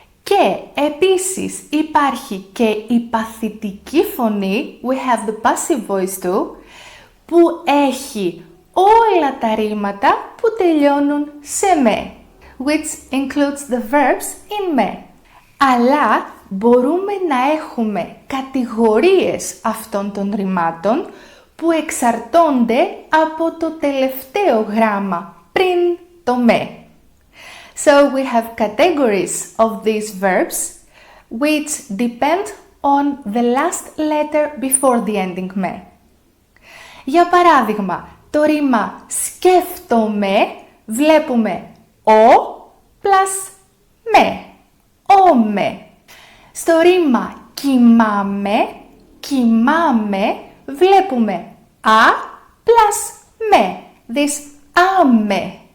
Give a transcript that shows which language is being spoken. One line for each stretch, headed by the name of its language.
Greek: Και επίσης υπάρχει και η παθητική φωνή,
English: we have the passive voice too,
Greek: που έχει όλα τα ρήματα που τελειώνουν σε με,
English: which includes the verbs in με.
Greek: Αλλά μπορούμε να έχουμε κατηγορίες αυτών των ρημάτων που εξαρτώνται από το τελευταίο γράμμα πριν το με.
English: So we have categories of these verbs which depend on the last letter before the ending με.
Greek: Για παράδειγμα, το ρήμα σκέφτομαι βλέπουμε ο plus με, όμε. Στο ρήμα κοιμάμαι, κοιμάμαι βλέπουμε α plus με, this άμε.